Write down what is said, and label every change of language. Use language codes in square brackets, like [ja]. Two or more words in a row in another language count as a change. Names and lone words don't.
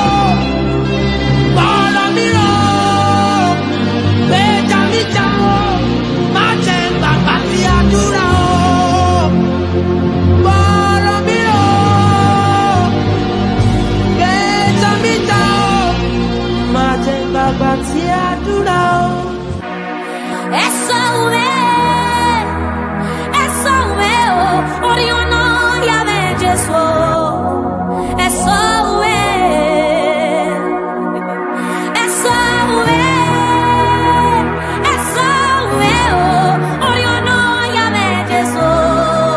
[yo] Bọ́rọ̀ mi rò, gbèjà mi jà o, má jẹ́ gbàgbà tí àdúrà o. Bọ́rọ̀ mi rò, gbèjà mi jà o, má jẹ́ gbàgbà tí àdúrà o. [pt] Essa é o Oriona Yahvé Jesus. Essa é o Oriona Yahvé Jesus.